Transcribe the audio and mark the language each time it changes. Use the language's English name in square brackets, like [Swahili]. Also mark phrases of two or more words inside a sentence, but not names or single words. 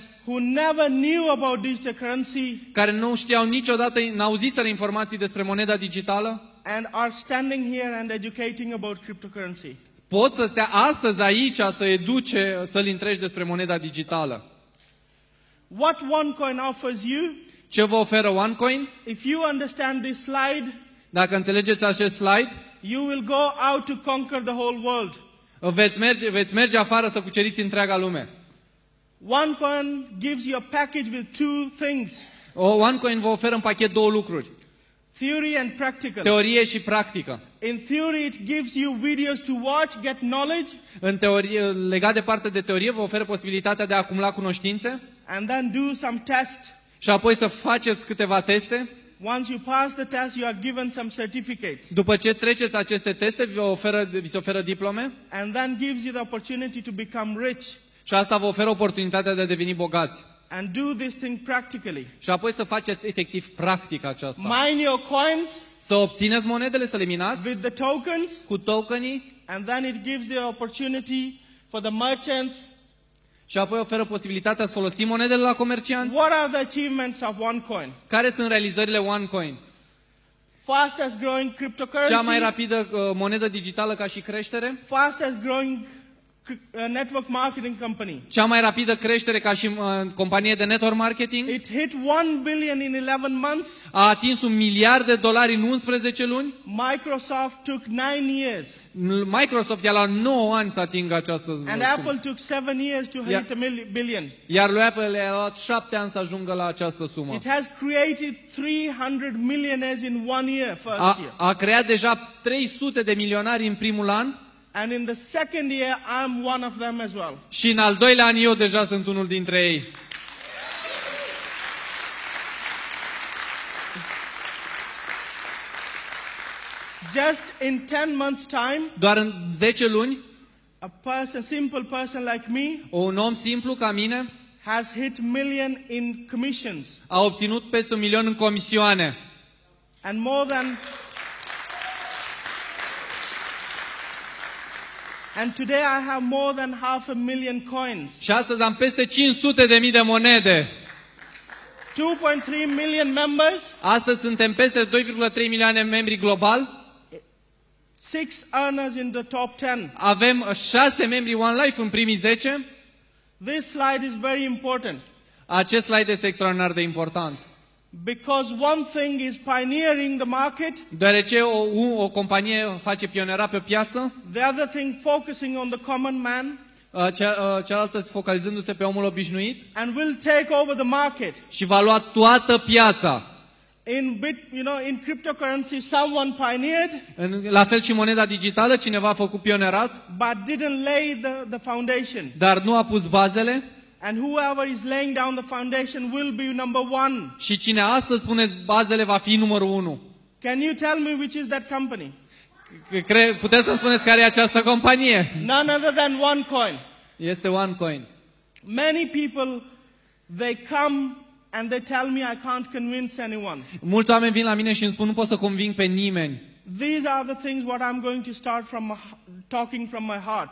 [English] who never knew about digital currency, [Romanian] care nu știau niciodată, n-auziseră informații despre moneda digitală, [English] and are standing here and educating about cryptocurrency. [Romanian] Pot să stea astăzi aici să educe, să-l întrești despre moneda digitală. [English] What OneCoin offers you? [Romanian] Ce vă oferă OneCoin? [English] If you understand this slide, [Romanian] dacă înțelegeți acest slide, [English] you will go out to conquer the whole world. [Romanian] Veți merge afară să cuceriți întreaga lume. [English] OneCoin gives you a package with 2 things. [Romanian] OneCoin vă oferă în pachet 2 lucruri. [English] Theory and practical. [Romanian] Teorie și practică. [English] In theory it gives you videos to watch, get knowledge. [Romanian] În teorie, legat de partea de teorie, vă oferă posibilitatea de a acumula cunoștințe. [English] And then do some tests. [Romanian] Și apoi să faceți câteva teste. [English] Once you pass the test, you are given some certificates. [Romanian] După ce treceți aceste teste, vi se oferă diplome. [English] And then gives you the opportunity to become rich. [Romanian] Și asta vă oferă oportunitatea de a deveni bogați. [English] And do this thing practically. [Romanian] Și apoi să faceți efectiv practic aceasta. [English] Mine your coins. [Romanian] Să obțineți monedele, să le minați. [English] With the tokens. [Romanian] Cu tokenii. [English] And then it gives the opportunity for the merchants. [Romanian] Și apoi oferă posibilitatea să folosim monedele la comercianți. [English] What are the achievements of OneCoin? [Romanian] Care sunt realizările OneCoin? [English] Fastest growing cryptocurrency. [Romanian] Cea mai rapidă monedă digitală ca și creștere. [English] Fastest growing network marketing company. [Romanian] Cea mai rapidă creștere ca și companie de [English] network marketing. It hit 1 billion in 11 months. [Romanian] A atins $1 miliard în 11 luni. [English] Microsoft took 9 years. [Romanian] Microsoft i-a luat 9 ani să atingă această sumă. [English] And Apple took 7 years to hit a billion. [Romanian] Iar lui Apple i-a luat 7 ani să ajungă la această sumă. [English] It has created 300 millionaires in 1 year, first year. [Romanian] A creat deja 300 de milionari în primul an. [English] And in the second year, I'm one of them as well. [Romanian] Și în al doilea an eu deja sunt unul dintre ei. [English] Just in 10 months' time, [Romanian] Doar în 10 luni, [English] a simple person like me, [Romanian] un om simplu ca mine [English] has hit million in commissions. [Romanian] a obținut peste 1 milion în comisioane. [English] And more than... And today I have more than 500,000 coins. [Romanian] Și astăzi am peste 500.000 de monede. [English] 2.3 million members. [Romanian] Astăzi suntem peste 2,3 milioane membri global. [English] 6 earners in the top 10. [Romanian] Avem 6 membri One Life în primii 10. [English] This slide is very important. [Romanian] Acest slide este extraordinar de important. [English] Because one thing is pioneering the market. [Romanian] Deoarece o companie face pionera pe piață. [English] The other thing focusing on the common man. [Romanian] Cealaltă focalizându-se pe omul obișnuit. [English] And will take over the market. [Romanian] Și va lua toată piața. [English] In cryptocurrency, someone pioneered. [Romanian] La fel și moneda digitală, cineva a făcut pionerat. [English] But didn't lay the foundation. [Romanian] Dar nu a pus bazele. [English] And whoever is laying down the foundation will be number 1. [Romanian] Și cine astăzi pune bazele va fi numărul 1. [English] Can you tell me which is that company? [Romanian] Puteți să spuneți care e această companie? [English] None other than OneCoin. [Romanian] Este OneCoin. [English] Many people, they come and they tell me I can't convince anyone. [Romanian] Mulți oameni vin la mine și îmi spun nu pot să conving pe nimeni. [English] These are the things what I'm going to start talking from my heart.